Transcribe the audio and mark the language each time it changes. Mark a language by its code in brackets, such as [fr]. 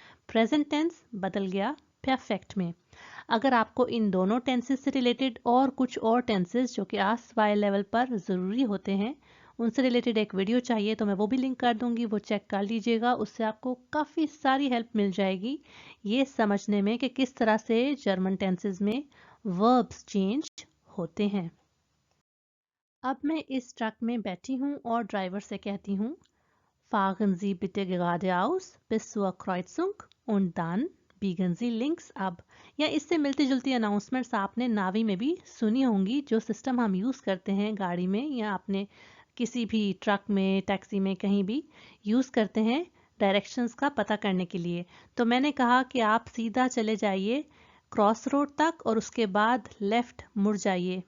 [hi] Present tense बदल गया perfect में। अगर आपको इन दोनों टेंसेस से रिलेटेड और कुछ और टेंसेस जो कि आस्क वाई लेवल पर ज़रूरी होते हैं उनसे रिलेटेड एक वीडियो चाहिए तो मैं वो भी लिंक कर दूंगी, वो चेक कर लीजिएगा। उससे आपको काफ़ी सारी हेल्प मिल जाएगी ये समझने में कि किस तरह से जर्मन टेंसेस में वर्ब्स चेंज होते हैं। अब मैं इस ट्रक में बैठी हूँ और ड्राइवर से कहती हूँ, [de] Fahren Sie bitte geradeaus bis zur Kreuzung und dann biegen Sie links ab। [hi] या इससे मिलती जुलती अनाउंसमेंट्स आपने नावी में भी सुनी होंगी, जो सिस्टम हम यूज़ करते हैं गाड़ी में या आपने किसी भी ट्रक में टैक्सी में कहीं भी यूज़ करते हैं डायरेक्शंस का पता करने के लिए। तो मैंने कहा कि आप सीधा चले जाइए क्रॉस रोड तक और उसके बाद लेफ्ट मुड़ जाइए।